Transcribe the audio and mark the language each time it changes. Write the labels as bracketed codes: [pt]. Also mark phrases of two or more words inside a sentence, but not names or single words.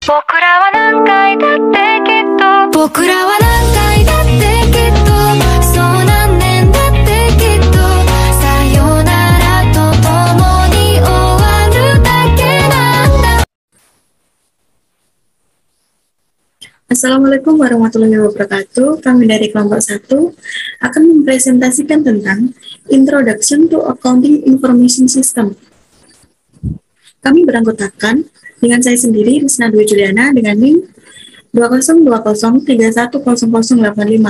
[ja] 僕らは何回だってきっと僕らは何回だってきっとそう何年だってきっとさよならと共に終わるだけなんだ。 [ar] السلام عليكم ورحمة الله وبركاته. [id] Kami dari kelompok 1 akan mempresentasikan tentang [en] Introduction to Accounting Information System. [id] Kami beranggotakan dengan saya sendiri, Risna Dwi Juliana, dengan NIM 2020310085.